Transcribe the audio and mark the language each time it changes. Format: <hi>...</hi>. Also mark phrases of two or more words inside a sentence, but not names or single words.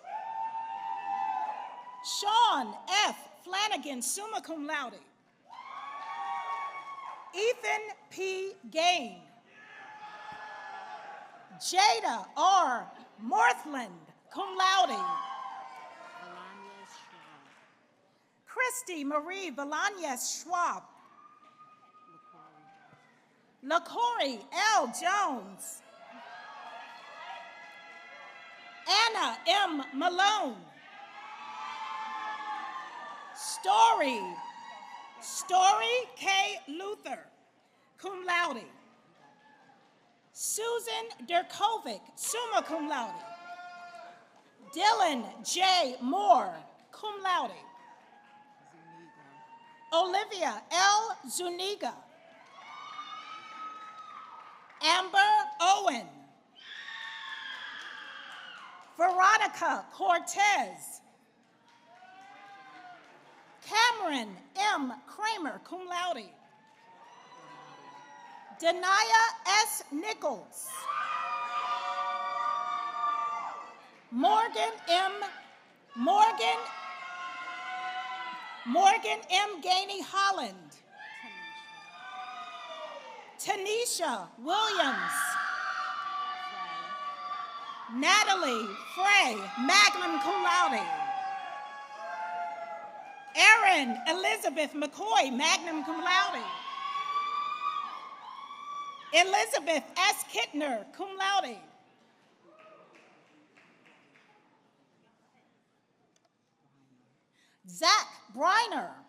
<en>Sean F.</en> <la>Flanagan, summa cum laude.</la> <en>Ethan P. Gain. Jada R.</en> <la>Morthland, cum laude.</la> <en>Christy Marie Valanes Schwab. LaCorey L. Jones. Anna M. Malone. Story K. Luther,</en> <la>cum laude. Susan Derkovic, summa cum laude. Dylan J. Moore, cum laude.</la> <en>Olivia L. Zuniga. Amber Owen. Veronica Cortez. Cameron M. Kramer,</en> <la>cum laude. Denaya S. Nichols.</la> <en>Morgan M. Gainey Holland. Tanisha Williams. Natalie Frey,</en> <la>magna cum laude. Erin Elizabeth McCoy, magna cum laude.</la> <en>Elizabeth S.</en> <la>Kittner, cum laude. Zach Briner.</la>